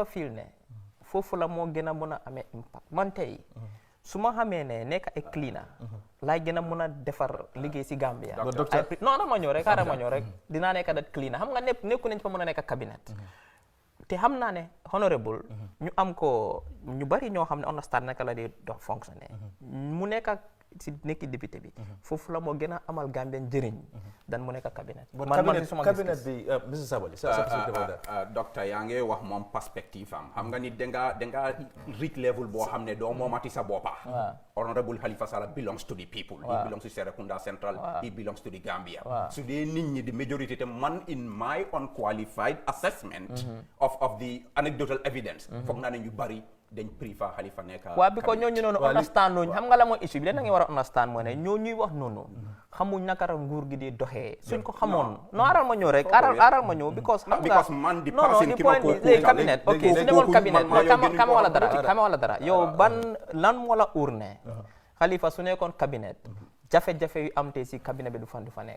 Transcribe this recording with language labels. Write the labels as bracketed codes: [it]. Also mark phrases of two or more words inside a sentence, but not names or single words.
[wo] feel ne foofu la moo gën a mën a amee impact man tey su ma xamee ne nekk ay cleaner laay gën a mën a defar liggéey si Gambia non ma ñëw rek dinaa nekk dat cleaner xam nga nekku nañ fa mën a nekk cabinet te xam naa ne honorable ñu am ko ñu bari ñoo xam ne understand naka la di dox fonctionner mu nekk si nekki député bi foofu la moo gën a amal Gambien njëriñ dan mu nekk cabinet cabinet bi Mr Sabally docteur yaa ngi wax moom perspective am xam nga ni danga reach level boo xam ne doo moomati sa boppa [en] honorable Halifa Sallah belongs to the people he belongs to Serekunda Central he belongs to the Gambia [wo] su dee nit ñi di majority te man [en] in my unqualified assessment of the anecdotal evidence [wo] foog naa ne ñu bari dañ préfère Halifa nekk waaw bi ko ñooñu noonu understand nooñu xam nga la mooy issue bi da nga war a understand mooy ne ñoo ñuy wax noonu xamuñ naka la nguur gi di doxee suñ ko xamoon non aral ma ñëw rek aral ma ñëw because xam nga man di person ki ma ko cabinet ok su demoon cabinet kama wala dara yow ban lan moo la uur ne Halifa su nekkoon cabinet jafe-jafe yu am te si cabinet bi du fa nekk.